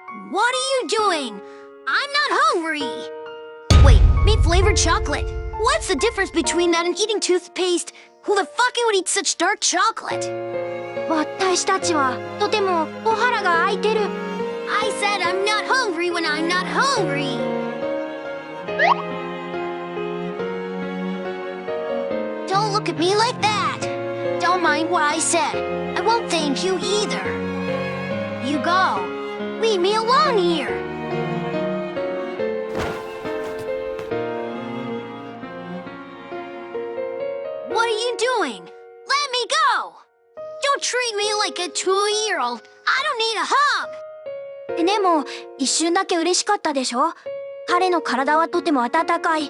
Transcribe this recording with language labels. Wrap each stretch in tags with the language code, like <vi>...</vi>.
<en>What are you doing? I'm not hungry! Wait, mint flavored chocolate. What's the difference between that and eating toothpaste? Who the fucking would eat such dark chocolate?</en> <ja>私たちはとてもお腹が空いてる。</ja> <en>I said I'm not hungry when I'm not hungry! Don't look at me like that! Don't mind what I said. I won't thank you either. You go. Leave me alone here. What are you doing? Let me go! Don't treat me like a 2-year-old. I don't need a hug!</en> <ja>でも一瞬だけ嬉しかったでしょ。彼の体はとても温かい。</ja>